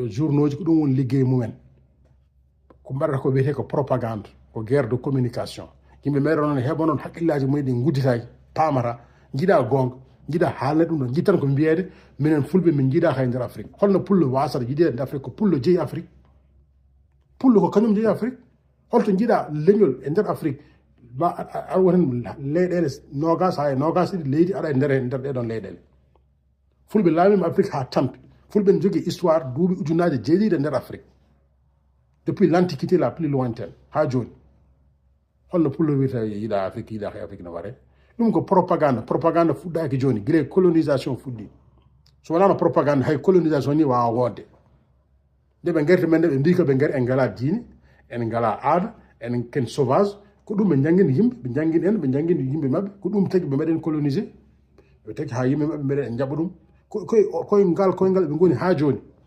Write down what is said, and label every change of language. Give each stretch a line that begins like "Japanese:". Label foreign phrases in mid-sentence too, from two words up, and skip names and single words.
Fula: ji ko ɗum woni liggey mumen ko mbaɗata ko wiyete ko propagande ko
French: guerre de communication
Fula: yimɓe meɗen noon heɓa noon haqqillaji mumen gudditaki pamata jiiɗa gonga jiiɗa haalne ɗum ɗon jittan ko mbiyede minen fulɓe min jiiɗa hay nder afrique holno pullo wasata yiiɗede nder afrique ko pullo jeeyi afrique pullo ko kañum jeeyi afrique holto jiiɗa leñol e nder afrique ma aɗa woten leyɗele nogas ha e nogas ɗiɗi leydi aɗa e nder ɗeɗon leyɗele fulɓe laamima afrique ha tampi fulɓe ne jogui histoire duuɓi ujunaje jeeɗiɗi e nder afrique
French: depuis l'antiquité la plus lointaine
Fula: ha joni holno pullo wirta yiiɗa afrique yiiɗa hay afrique no waɗe ɗum ko propagande fuɗɗaki joni guila colonisation fuɗɗi so wonano propagande hay colonisation ni wawa wonde nde ɓe garti men nde ɓe mbi ko ɓe gaari en ngala diine en ngala aada en ken sauvage ko ɗum ɓe jangguini yimɓe ɓe jangguini en ɓe jangguini yimɓe mabɓe ko ɗum tagui ɓe mbaɗen colonisé ɓe tagui ha yimɓe mabɓe mbaɗen en jaɓa ɗum koyngal ɓe goni ha joni